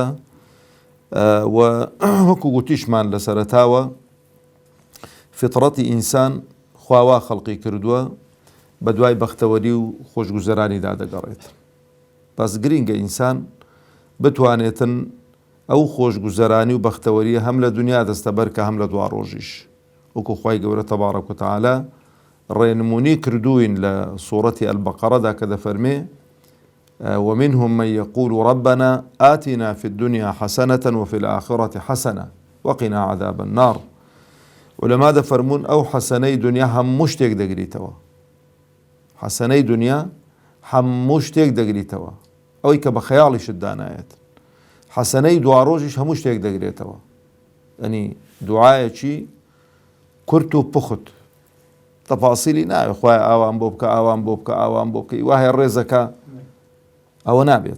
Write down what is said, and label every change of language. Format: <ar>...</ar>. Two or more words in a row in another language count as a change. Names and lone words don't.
<ckb>و وەکو گوتیشمان لە سەرەتاوە، فطرەتی ئینسان خواوا خەڵقی کردووە بە دوای بەختەوەری و خۆشگوزەرانیدا دەگەڕێت. بەس گرینگە ئینسان بتوانێتن ئەو خۆشگوزەرانی و بەختەوەریە هەم لە دنیا دەستەبەر کە هەم لە دوا ڕۆژیش. وەکو خوای گەورە</ckb> <ar>تەبارەک و تەعالە</ar> <ckb>ڕێنمونی کردوین لە سوورەتی ئەلبەقەرەدا کە دەفەرمێ:</ckb> <ar>ومنهم من يقول ربنا آتنا في الدنيا حسنة وفي الآخرة حسنة وقنا عذاب النار.</ar> <ckb>ولما دەفەرمون ئەو حەسەنەی دنیا هەموو شتێک دەگریتەوە. حەسەنەی دنیا هەموو شتێک دەگریتەوە، ئەوەی کە بە خەیاڵیشت دانایەت. حەسەنەی دوا ڕۆژیش هەموو شتێک دەگرێتەوە. ئەنی دوعایەکی کورت و پوخت، تەفاسیلی ناوێ خوای ئاوان بۆ بکە، ئاوان بۆ بکە، ئاوان بۆ بکەی وایە ڕێزەکە، ئەوە نابێت.</ckb>